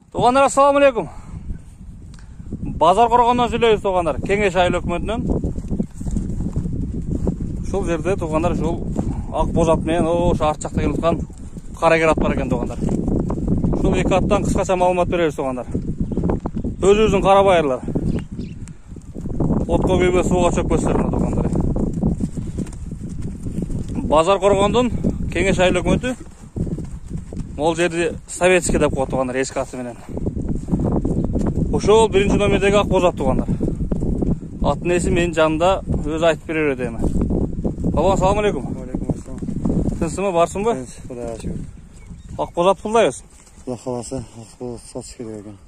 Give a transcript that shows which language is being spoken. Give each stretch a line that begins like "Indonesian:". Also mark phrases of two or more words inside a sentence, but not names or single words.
Kazakh: Туғандар,
Arabic: السلام عليكم.
Kazakh: Базар Қорғаннан сөйлейбіз, туғандар. Кеңеш айыл өкіметінен. Шул жерде туғандар, шул ақ бозатмен, арт жақта келіп жатқан қарагер ат бар екен, туғандар. Шул екі аттан қысқаша малымат береміз, туғандар. Өзіміздің қарабайырлар. Отқа күйбе суға чөкпестеріне, туғандар. Базар Қорғандан Кеңеш айыл өкіметі. Ол жерде советский деп қойды, туғандар, ескі атыменен.
Kyrgyz: Ошол биринчи номердеги ак бозат, туғандар. Аттын эси менин жанымда өзү айтып берер эдеми.
Arabic: Балам, السلام عليكم. عليكم السلام.
Kyrgyz: Тынчсыңбы, барсыңбы? Тынч, Кудайга шүгүр. Ак бозат пулдайбыз. Кудай кааласа, ак бозат сатыш керек экен.